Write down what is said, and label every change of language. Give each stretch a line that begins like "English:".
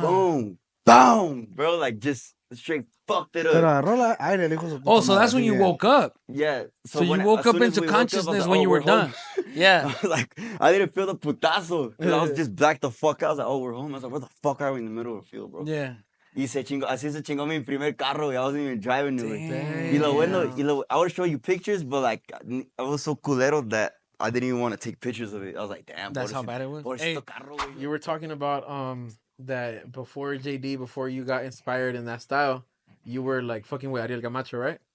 English: Boom. Boom. Bro, like just straight fucked it up. Oh, so that's when you woke up. Yeah. So you woke up into consciousness when you were done. Yeah. Like, I didn't feel the putazo. I was just blacked the fuck out. I was like, oh, we're home. I was like, where the fuck are we in the middle of the field, bro? Yeah.
Spanish: Así se chingó mi primer carro.
English: I wasn't even driving it.
Spanish: Y lo bueno,
English: I would show you pictures, but like, I was so culero that I didn't even want to take pictures of it. I was like, damn. That's how bad it was. Hey, you were talking about that before JD, before you got inspired in that style, you were like fucking with Ariel Camacho, right?